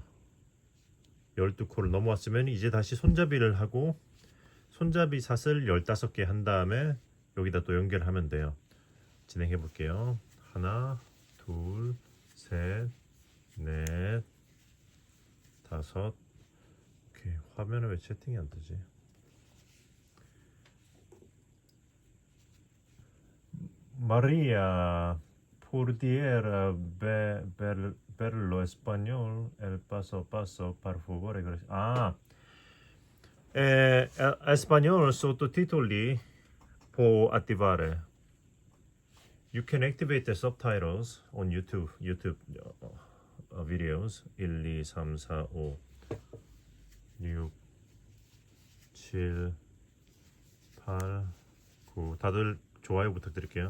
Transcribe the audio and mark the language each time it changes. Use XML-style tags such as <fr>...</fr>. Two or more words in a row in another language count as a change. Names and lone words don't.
<ko>12코를 넘어왔으면 이제 다시 손잡이를 하고 손잡이 사슬 15개 한 다음에 여기다 또 연결하면 돼요. 진행해 볼게요. 하나, 둘, 셋, 넷, 다섯. 오케이. 화면에 왜 채팅이 안 뜨지?</ko> <es>María, pudiera verlo español, el paso a paso, por favor.</es> <it>Español sottotitoli può attivare.</it> <en>You can activate the subtitles on YouTube videos. 1, 2, 3, 4, 5, 6, 7, 8, 9.</en> <ko>다들 좋아요 부탁드릴게요.</ko>